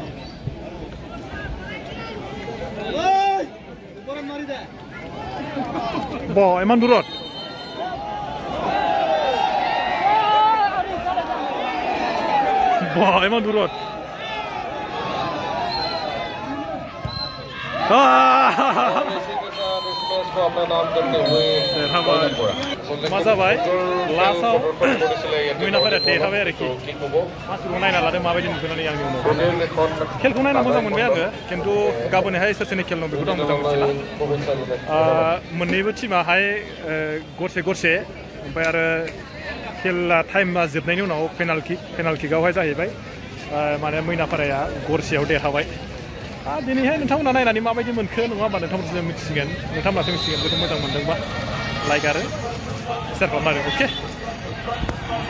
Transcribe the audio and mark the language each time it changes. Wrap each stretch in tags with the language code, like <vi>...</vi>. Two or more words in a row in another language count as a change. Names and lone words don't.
<as>ইমান দূৰত ইমান দূৰত</as> <hi>अपना नाम करते हुए</hi> <brx>मजा भाई लास्टआव मोइनापुरा देरहाबाय आरोखि मासखौ नायना लादों माबायदि नुनानै आंनि उनाव खेलखौ नायना मोजां मोनबाय आङो खिन्थु गाबोनहाय सोर सोरनि खेल दं बेखौथ' आं मोजां मोनथिला मोननैबो टिमाहाय गरसे ओमफ्राय आरो खेला टाइमा जोबनायनि उनाव पेनाल्टि किकआवहाय जाहैबाय माने मोइनापुराया गरसेयाव देरहाबाय दिनैहाय नोंथांमोना नायनानै माबायदि मोनखो नङा होमबा नोंथांमोनसो मिथिसिगोन नोंथांमोनासो मिथिसिगोन जुदि मोजां मोनदोंबा लाइक आरो शेयार खालामना हो अके</brx>